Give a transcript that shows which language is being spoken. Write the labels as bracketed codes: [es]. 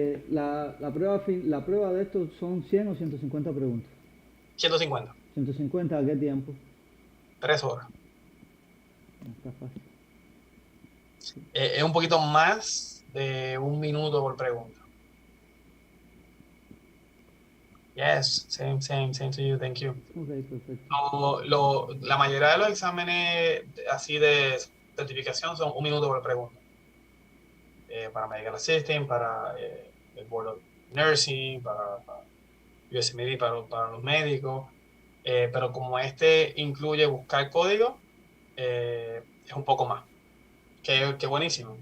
[es] La prueba de esto son 100 o 150 preguntas. 150. 150, ¿a qué tiempo? 3 horas. Está fácil. Es un poquito más de 1 minuto por pregunta. [en] Yes, same to you, thank you. [es] Ok, perfecto. La mayoría de los exámenes así de certificación son 1 minuto por pregunta. Para Medical Assistant, para el Board of Nursing, para USMLE, para los médicos. Pero como este incluye buscar código, es un poco más. Que buenísimo.